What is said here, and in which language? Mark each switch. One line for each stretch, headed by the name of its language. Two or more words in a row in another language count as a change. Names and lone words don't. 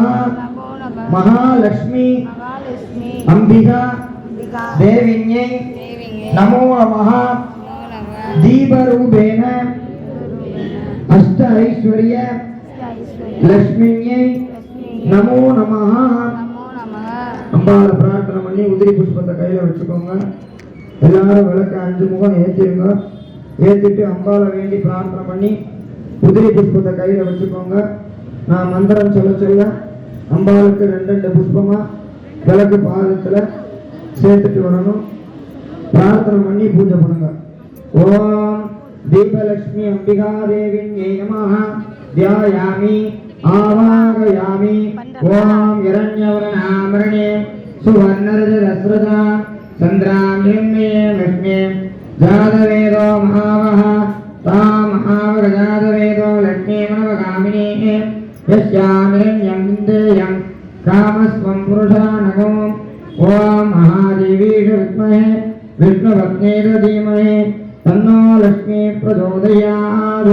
Sanskrit: महालक्ष्मी अंबिका देविन्यै नमो नमः. दीपरूपेण अष्ट ऐश्वर्य लक्ष्मीन्यै नमो नमः.
Tamil: அம்பாவை பிரார்த்தனை பண்ணி உதிரி புஷ்பத்தை கையில வச்சுக்கோங்க. எல்லாரும் விளக்க 5 முகம் ஏற்றிருங்க. ஏற்றிட்டு அம்பாவை வேண்டி பிரார்த்தனை பண்ணி உதிரி புஷ்பத்தை கையில வச்சுக்கோங்க. நான் மந்திரம் சொல்ல சொல்ல அம்பாளுக்கு 2 புஷ்பமா விளக்கு பாதத்துல சேர்த்துட்டு வரணும். பிரார்த்தனை பண்ணி பூஜை பண்ணுங்க.
Sanskrit: ॐ दीपलक्ष्मी अम्बिका देविन्यै नमः. ध्यायामि आवाहयामि. ॐ हिरण्यवर्णांहरिणीं सुवर्णरजतस्रजां चन्द्रांहिरण्मयीं लक्ष्मीं जातवेदो ममावह तामहावगजातवेदो लक्ष्मीमनवगामिनी यस्यामिरण्यं विन्देयं कामस्वं पुरुषानगो. ॐ महादेवीषु विद्महे विष्णुपत्नीषु धीमहि तन्नो लक्ष्मी प्रचोदयात्.